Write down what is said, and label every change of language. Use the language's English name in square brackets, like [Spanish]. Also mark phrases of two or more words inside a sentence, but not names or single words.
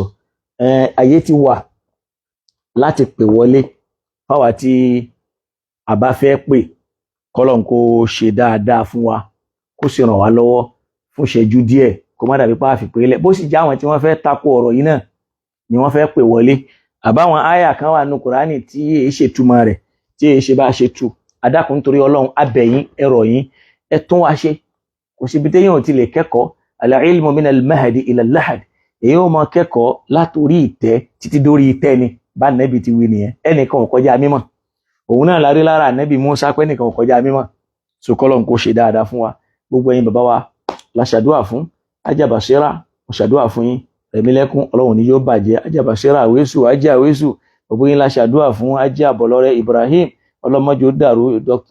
[Yoruba] Ayé ti wà láti pè wọlé fáwa tí a bá fẹ́ pè, kọ́lọ́run kó ṣe dáadáa fún wa, kó sì ràn wá lọ́wọ́ fún ìṣẹ́jú díẹ̀, kó má dàbí pa àfipè lẹ̀. Bó sì já àwọn tí wọ́n fẹ́ tako ọ̀rọ̀ yìí náà ni wọ́n fẹ́ pè wọlé. Àbáwọn áyà kan wà nínú Kùránì tí èyí ṣe túmọ̀ rẹ̀, tí èyí ṣe bá ṣe tú. Adákun nítorí Ọlọ́run, abẹ̀yìn, ẹ̀rọ̀ yín, ẹ tún wá ṣe. Kò síbi téèyàn ò ti lè kẹ́kọ̀ọ́. [Arabic] العلم من المهد إلى اللحد. [Yoruba] Èyí ó máa kẹ́kọ̀ọ́ látòrí ìtẹ́ títí dórí ìtẹ́ ni, bá Nẹ́bì ti wí nìyẹn. Ẹnìkan ò kọjá mímọ̀. Òun náà la rí lára Nẹ́bì Mùsá pé ẹnìkan ò kọjá mímọ̀. so kọ́lọ́n kó ṣe dáadáa fún wa gbogbo ẹ̀yin bàbá wa la ṣàdúrà fún Ajá Bàṣírà mo ṣàdúrà fún yín Rẹ̀mílẹ́kún Ọlọ́run ní yóò bàjẹ́ Ajá Bàṣírà Àwésù Ajá Àwésù gbogbo yín la ṣàdúrà fún Ajá Bọ̀lọ́rẹ́ Ibrahim ọlọ́mọjò dàrú Dr.